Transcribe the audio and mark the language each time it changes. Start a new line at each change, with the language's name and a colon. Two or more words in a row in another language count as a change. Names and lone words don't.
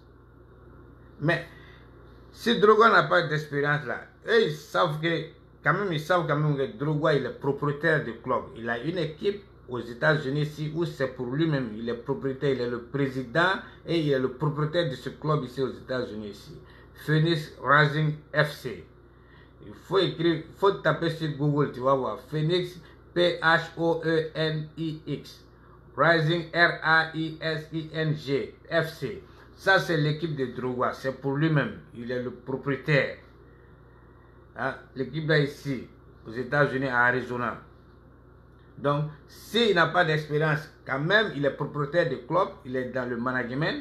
French: Mais si Drogba n'a pas d'expérience là, eux ils savent que que Drogba il est propriétaire du club. Il a une équipe aux États-Unis ici où c'est pour lui-même. Il est propriétaire, il est le président et il est le propriétaire de ce club ici aux États-Unis ici. Phoenix Rising FC. Il faut écrire, il faut taper sur Google, tu vas voir. Phoenix, P-H-O-E-N-I-X. Rising, R-A-I-S-I-N-G, FC. Ça, c'est l'équipe de Drogba. C'est pour lui-même. Il est le propriétaire. Hein? L'équipe là ici, aux États-Unis, à Arizona. Donc, s'il n'a pas d'expérience, quand même, il est propriétaire de club, il est dans le management.